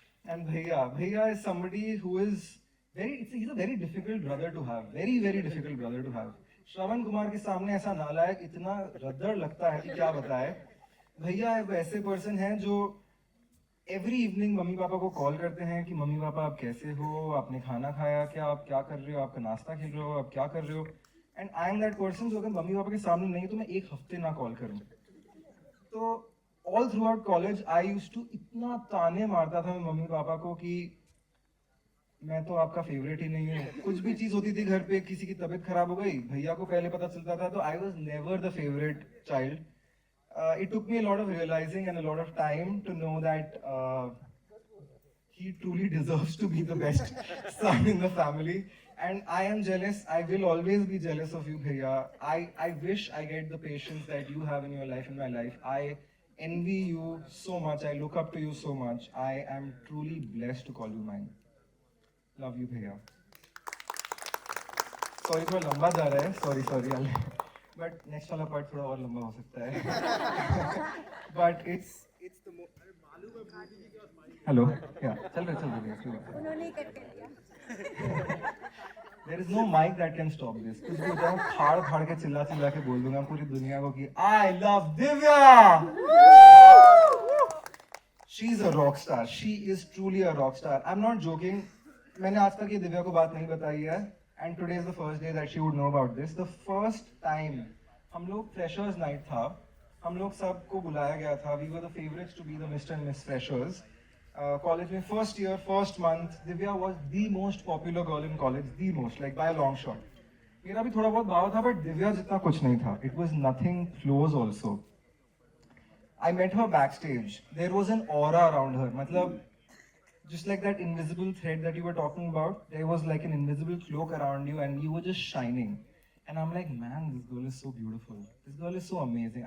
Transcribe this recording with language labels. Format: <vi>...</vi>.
<en>And bhaiya is somebody who is he's a very difficult brother to have. Very difficult brother to have.</en> <hi>Shravan Kumar के सामने ऐसा नालायक, इतना रद्दड़ लगता है कि क्या बताए. भैया एक ऐसे पर्सन हैं जो</hi> <en>every evening</en> <hi>मम्मी पापा को कॉल करते हैं कि मम्मी पापा आप कैसे हो, आपने खाना खाया क्या, आप क्या कर रहे हो, आपका नाश्ता खेल रहे हो, आप क्या कर रहे हो.</hi> <en>and I am that person</en> <hi>जो अगर मम्मी पापा के सामने नहीं तो मैं एक हफ्ते ना कॉल करूँ. तो</hi> <en>all throughout college I used to</en> <hi>इतना ताने मारता था मैं मम्मी पापा को कि मैं तो आपका फेवरेट ही नहीं हूँ. कुछ भी चीज़ होती थी घर पे, किसी की तबीयत खराब हो गई, भैया को पहले पता चलता था.</hi> <en>तो I was never the favourite child. It took me a lot of realizing and a lot of time to know that he truly deserves to be the best son in the family. And I am jealous. I will always be jealous of you, Bhaiya. I wish I get the patience that you have in your life, in my life. I envy you so much. I look up to you so much. I am truly blessed to call you mine. Love you, Bhaiya. Sorry,</en> <hi>थोड़ा लंबा जा रहा है.</hi> <en>Sorry. But next</en> <hi>वाला part थोड़ा और लंबा हो सकता है.</hi> <en>But it's the</en> <hi>हेलो क्या चल रहा उन्होंने करके लिया</hi> <en>There is no mic that can stop this.</en> <hi>कुछ भी हो जाए फाड़ के चिल्ला के बोल दूंगा पूरी दुनिया को कि</hi> <en>I love Divya. She is a rock star. She is truly a rock star. I'm not joking.</en> <hi>मैंने आज तक ये दिव्या को बात नहीं बताई है.</hi> <en>And today is the first day that she would know about this. The first time</en> <hi>हम लोग</hi> <en>freshers night था.</en> <hi>हम लोग सबको बुलाया गया था.</hi> <en>We were the favorites to be the Mr. and Miss Freshers.</en> <hi>College में</hi> <en>first year, first month, Divya was the most popular girl in college, the most, like by a long shot.</en> <hi>मेरा भी थोड़ा बहुत भाव था, but Divya जितना कुछ नहीं था.</hi> <en>It was nothing close also. I met her backstage. There was an aura around her. मतलब, just like that invisible thread that you were talking about, there was like an invisible cloak around you, and you were just shining. And I'm like, man, this girl is so beautiful. This girl is so amazing.</en>